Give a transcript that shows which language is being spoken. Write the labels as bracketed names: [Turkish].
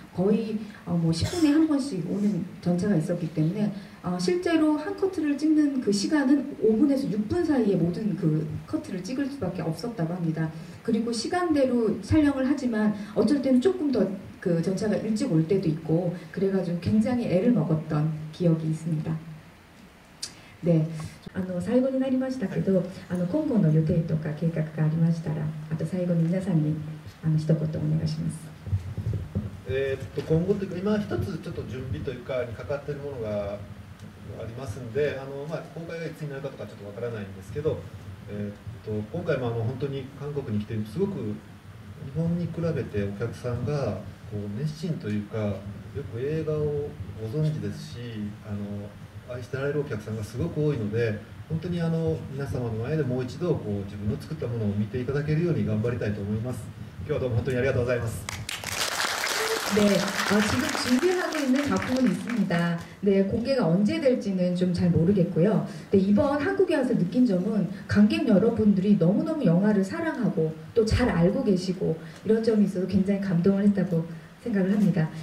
[Korean] 거의 10분에 한 번씩 오는 전차가 있었기 때문에 실제로 한 커트를 찍는 그 시간은 5분에서 6분 사이에 모든 그 커트를 찍을 수밖에 없었다고 합니다. 그리고 시간대로 촬영을 하지만 어쩔 때는 조금 더 그 전차가 일찍 올 때도 있고 그래가지고 굉장히 애를 먹었던 기억이 있습니다. [Japanese] 네, 最後になりましたけど、今後の予定とか計画がありましたら、あと最後に皆さんに一言お願いします。今後というか今一つちょっと準備というかにかかっているものがありますんで、公開がいつになるかとかちょっとわからないんですけど、今回も本当に韓国に来てすごく日本に比べてお客さんが熱心というかよく映画をご存知ですし愛してられるお客さんがすごく多いので本当に皆様の前でもう一度自分の作ったものを見ていただけるように頑張りたいと思います。今日はどうも本当にありがとうございます。 [Korean] 네, 지금 준비하고 있는 작품은 있습니다. 네, 공개가 언제 될지는 좀 잘 모르겠고요. 네, 이번 한국에 와서 느낀 점은 관객 여러분들이 너무너무 영화를 사랑하고 또 잘 알고 계시고 이런 점이 있어서 굉장히 감동을 했다고 생각을 합니다.